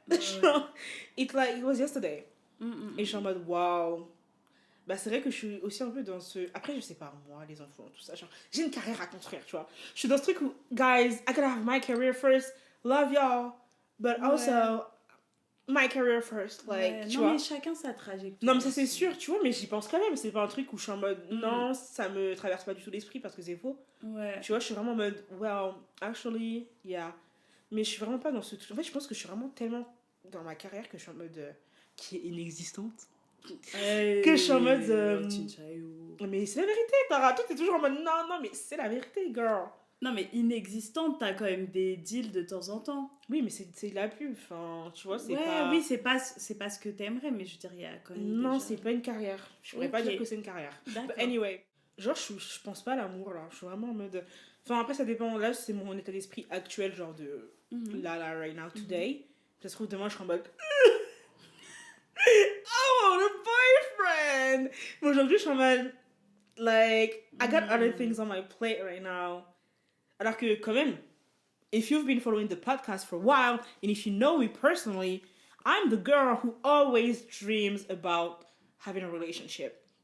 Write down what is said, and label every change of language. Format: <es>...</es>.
<en>Genre, it's like it was yesterday.</en> <fr>Et je suis en mode wow. Bah, c'est vrai que je suis aussi un peu dans ce. Après, je sais pas, moi, les enfants, tout ça. Genre, j'ai une carrière à construire, tu vois. Je suis dans ce truc où,</fr> <en>guys, I gotta have my career first. Love y'all. But also, my career first.</en> <fr>Like, tu non, vois. mais chacun sa trajectoire. Non, mais ça, c'est sûr, tu vois, mais j'y pense quand même. C'est pas un truc où je suis en mode non, ça me traverse pas du tout l'esprit parce que c'est faux. Ouais. Tu vois, je suis vraiment en mode</fr> <en>well, actually, yeah.</en> <fr>Mais je suis vraiment pas dans ce truc. En fait, je pense que je suis vraiment tellement dans ma carrière que je suis en mode qui est inexistante. Que je suis en mode. Mais c'est la vérité, Tara. Toi, t'es toujours en mode non, mais c'est la vérité, girl. Non, mais inexistante, t'as quand même des deals de temps en temps. Oui, mais c'est de la pub. Enfin, tu vois, c'est ouais, pas. oui, c'est pas ce que t'aimerais, mais je veux dire, il y a quand même. Non, déjà... c'est pas une carrière. Je pourrais pas Ok. dire que c'est une carrière. D'accord.</fr> <en>But anyway,</en> <fr>genre, je pense pas à l'amour, là. Je suis vraiment en mode. Enfin, après, ça dépend. Là, c'est mon état d'esprit actuel, genre de. Là,</fr> <en>right now, today.</en> <fr>Ça se trouve, demain, je serai en mode.</fr> <en>Oh, the boyfriend!</en> <fr>Mais aujourd'hui, je suis en mode.</fr> <en>Like, I got other things on my plate right now.</en> <fr>Alors que, quand même,</fr> <en>if you've been following the podcast for a while, and if you know me personally, I'm the girl who always dreams about having a relationship.</en>